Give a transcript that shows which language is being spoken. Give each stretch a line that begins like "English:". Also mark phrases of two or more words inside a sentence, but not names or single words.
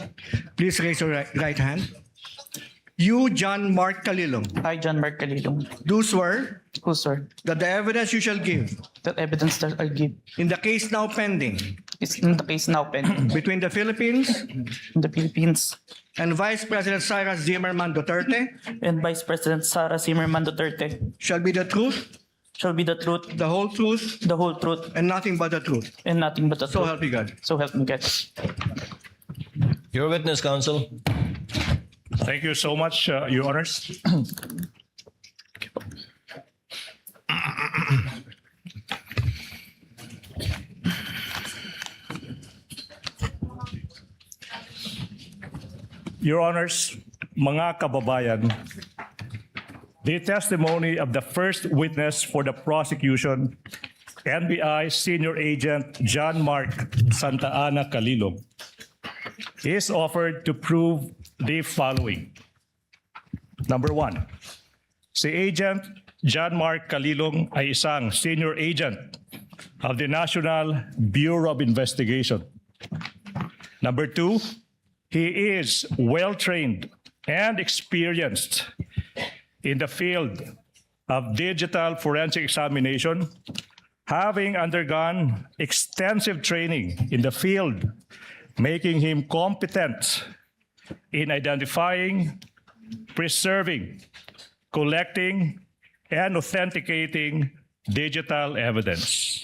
English: Please raise your right hand. You, John Mark Calilong, I, John Mark Calilong, do swear who swear that the evidence you shall give that evidence that I give in the case now pending is in the case now pending between the Philippines in the Philippines and Vice President Sara Duterte and Vice President Sara Duterte shall be the truth, shall be the truth, the whole truth, and nothing but the truth. nothing but the So truth. help me God. So help me God. Your witness, counsel. Thank you so much, Your Honors. Your Honors,
Filipino: mga kababayan,
English: the testimony of the first witness for the prosecution NBI Senior Agent John Mark Santa Ana Calilong is offered to prove the following. Number one,
Filipino: si Agent John Mark Calilong ay isang
English: senior agent of the National Bureau of Investigation. Number two, he is well-trained and experienced in the field of digital forensic examination, having undergone extensive training in the field, making him competent in identifying, preserving, collecting, and authenticating digital evidence.